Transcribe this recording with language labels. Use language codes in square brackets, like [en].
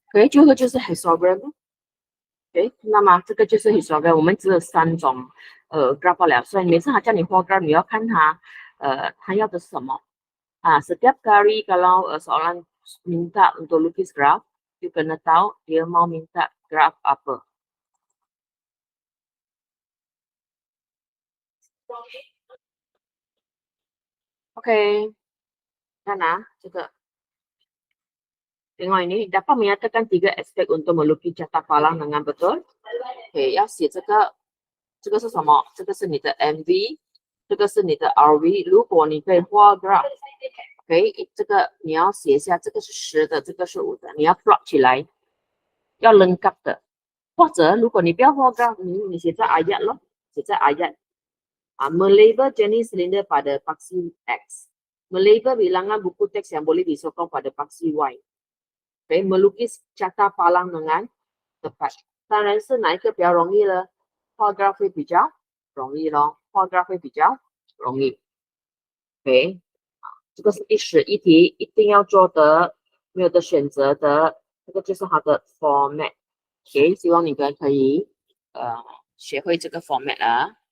[zh] 最后就是 histogram。那么这个就是 histogram， 我们只有3种graph 了，所以每次他叫你画 graph， 你要看他要的是什么 [ms] setiap kali kalau seorang minta untuk lukis graph， you kena tahu dia mau minta graph apa。 OK， [zh] 看这个 [ms] tengok ini dapat menyatakan 3 aspek untuk melukis carta palang dengan betul。 [zh] 要写这个是什么？这个是你的 MV， 这个是你的 RV。如果你可以画 graph， 这个你要写一下，这个是10的，这个是5的，你要 plot 起来，要 lengkap 的。或者如果你不要画 graph， 你写在 ayat [ms] 咯，写在 ayat melabel jenis silinder pada paksi X， melabel bilangan buku teks yang boleh disokong pada paksi Y。 melukis carta palang dengan tepat， [zh] 当然是哪一个比较容易呢？画 graph 会比较容易咯，画 graph 会比较容易。这个是第11题，一定要做的没有的选择的，这个就是它的 format。OK，希望你们可以学会这个 format 啊。